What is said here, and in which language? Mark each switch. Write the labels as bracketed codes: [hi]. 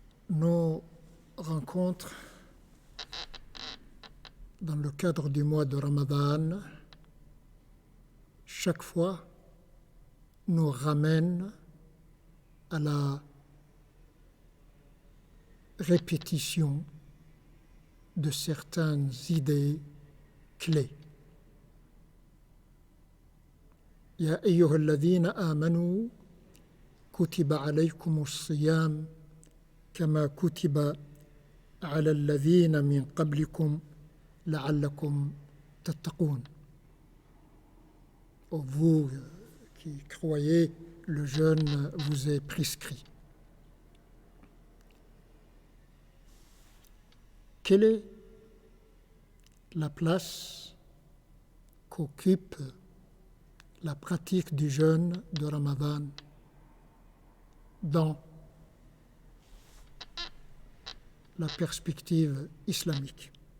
[fr] Nos rencontres dans le cadre du mois de Ramadan, chaque fois, nous ramènent à la répétition de certaines idées clés. [ar] يا أيها الذين آمنوا كتب عليكم الصيام كما كتب على الذين من قبلكم لعلكم تتقون. [fr] Ô vous qui croyez, le jeûne vous est prescrit. Quelle est la place qu'occupe la pratique du jeûne de Ramadan dans la perspective islamique?